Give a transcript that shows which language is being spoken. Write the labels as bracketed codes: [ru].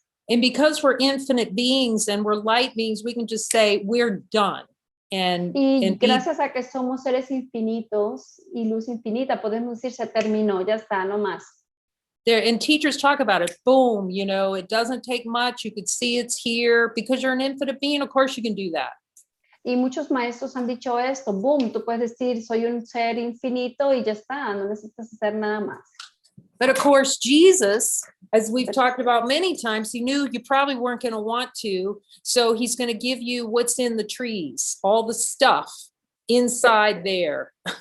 [en] And because we're infinite beings and we're light beings, we can just say we're done. [es] Y gracias a que somos seres infinitos y luz infinita, podemos decir se terminó, ya está, no más. [en] And teachers talk about it, boom, it doesn't take much. You could see it's here. Because you're an infinite being, of course you can do that. [es] Y muchos maestros han dicho esto, boom, tú puedes decir soy un ser infinito y ya está, no necesitas hacer nada más. [en] But of course, Jesus, as we've talked about many times, he knew you probably weren't going to want to. So he's going to give you what's in the trees, all the stuff inside there.